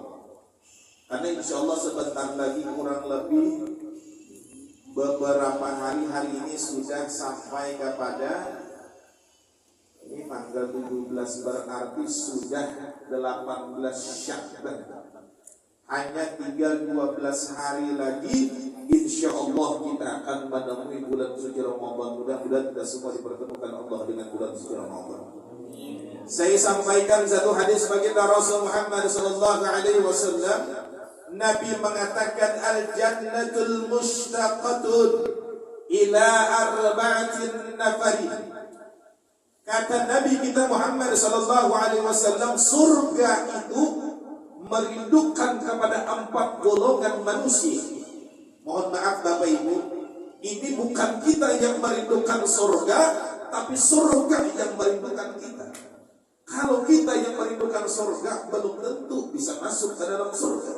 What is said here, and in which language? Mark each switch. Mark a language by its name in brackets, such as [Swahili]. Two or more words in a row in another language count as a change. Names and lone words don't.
[Indonesian] Karena [Arabic] insya Allah [Indonesian] sebentar lagi kurang lebih beberapa hari ini sudah sampai kepada ini tanggal 17 berarti sudah 18 Syakban. Hanya tinggal 12 hari lagi [Arabic] insya Allah [Indonesian] kita akan menemui bulan suci Ramadan. Mudah-mudahan kita semua dipertemukan Allah dengan bulan suci Ramadan. Saya sampaikan satu hadis baginda Rasul Muhammad [Arabic] sallallahu alaihi wasallam. [Indonesian] Nabi mengatakan [Arabic] al-jannatul mushtaqatun ila arba'atin nafari. [Indonesian] Kata Nabi kita Muhammad [Arabic] sallallahu alaihi wasallam, [Indonesian] surga itu merindukan kepada 4 golongan manusia. Mohon maaf Bapak Ibu, ini bukan kita yang merindukan surga, tapi surga yang merindukan kita. Kalau kita yang merindukan surga, belum tentu bisa masuk ke dalam surga.